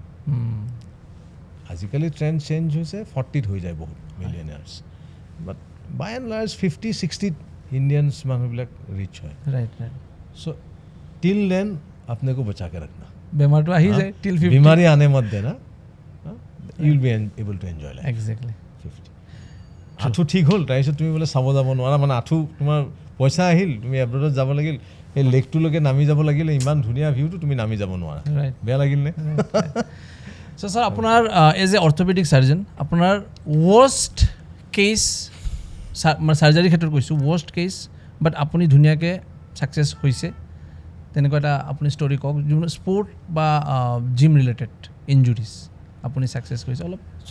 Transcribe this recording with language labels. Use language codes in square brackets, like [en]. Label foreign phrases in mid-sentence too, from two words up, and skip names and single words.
[as] আজিকালি [en] trend change [as] হৈছে 40ত হৈ যায় বহুত মিলিয়নাৰ্ছ [en] but by and large [as] 50-60ত ইণ্ডিয়ানছ মানুহবিলাক ৰিচ হয় [en] so till then [hi] अपने को बचा के रखना बेमार तो आ ही जाए टिल 50 बीमारी आने मत देना [en] you will be able to enjoy life exactly [as] 50 আঠু ঠিক হ'ল তাৰপিছত তুমি বোলে চাব যাব নোৱাৰা মানে আঠু তোমাৰ পইচা আহিল তুমি এব্ৰডত যাব লাগিল এই লেকটোলৈকে নামি যাব লাগিল ইমান ধুনীয়া ভিউটো তুমি নামি যাব নোৱাৰা বেয়া লাগিল নে [en] so sir [as] আপোনাৰ [en] as a orthopedic surgeon [as] আপোনাৰ [en] worst case [as] মানে সার্জারি ক্ষেত্ৰত কৈছোঁ [en] worst case [as] বাট আপুনি ধুনীয়াকৈ সাকসেস হৈছে তেনেকুৱা এটা আপুনি ষ্টৰি কওক যোন স্পৰ্ট বা [en] gym related injuries [as] আপুনি সাকসেস কৰিছে অলপ